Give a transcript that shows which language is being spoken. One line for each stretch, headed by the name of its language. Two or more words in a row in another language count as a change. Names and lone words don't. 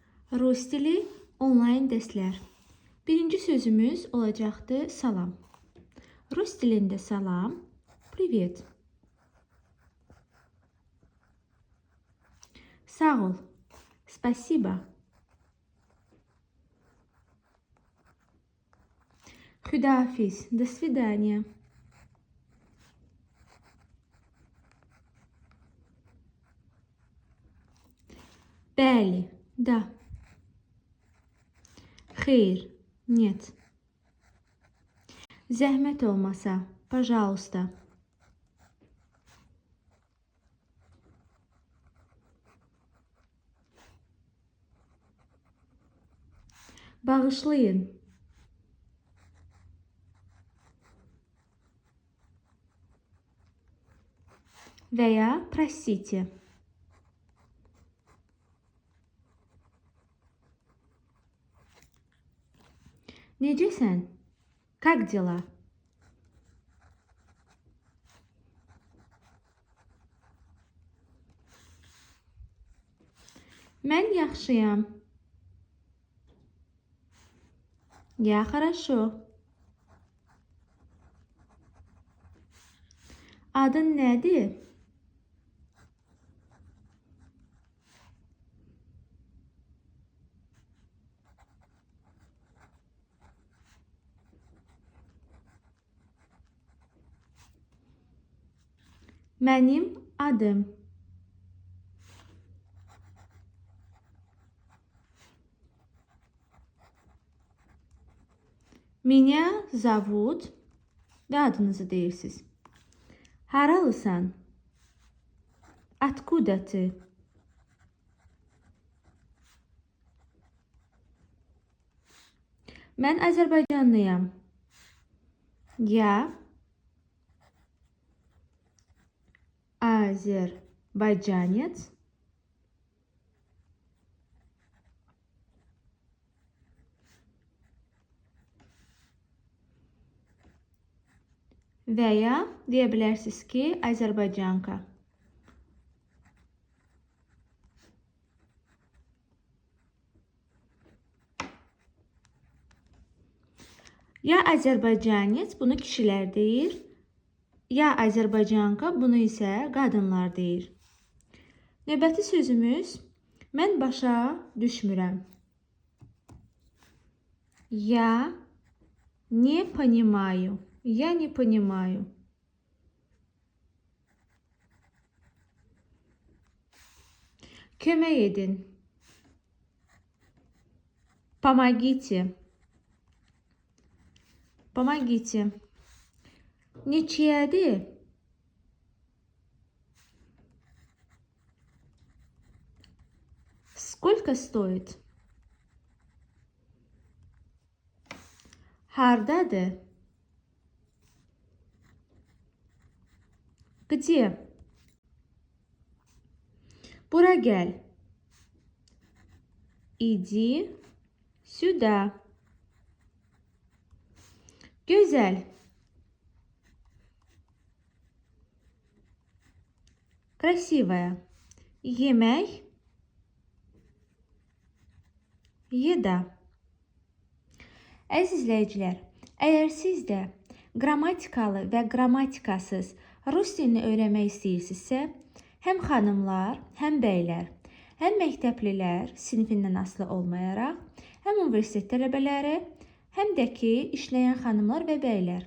Azerbaijani: Rus dili onlayn dərslər. Birinci sözümüz olacaqdı salam. Rus dilində salam, привет. Sağ ol,
Russian: спасибо.
Azerbaijani: Xudahafiz,
Russian: до свидания.
Azerbaijani: Bəli, да. Xeyr, нет. Zəhmət olmasa, пожалуйста. Bağışlayın.
Russian: Veya простите.
Azerbaijani: Necəsən?
Russian: Как дела?
Azerbaijani: Mən yaxşıyam.
Russian: Я хорошо.
Azerbaijani: Adın nədir? Mənim adım.
Russian: Меня зовут
Azerbaijani: və adınızı deyirsiniz. Haralısan?
Russian: Откуда ты?
Azerbaijani: Mən Azərbaycanlıyam.
Russian: Я азербайджанец.
Azerbaijani: Veya deyə bilərsiniz ki, Azərbaycanka. Ya Azərbaycanец bunu kişilər deyir, ya Azərbaycanka bunu isə qadınlar deyir. Növbəti sözümüz mən başa düşmürəm.
Russian: Я не понимаю. Я не понимаю.
Azerbaijani: Kömək edin.
Russian: Помогите. Помогите. Neçəyədir? Сколько стоит?
Azerbaijani: Hardadır?
Russian: Где?
Azerbaijani: Bura gəl.
Russian: Иди сюда.
Azerbaijani: Gözəl. Красивая. Yemək. Еда. Əziz izləyicilər, əgər siz də qrammatikalı və qrammatikasız rus dilini öyrənmək istəyirsinizsə, həm xanımlar, həm bəylər, həm məktəblilər sinifindən asılı olmayaraq, həm universitet tələbələri, həm də ki, işləyən xanımlar və bəylər.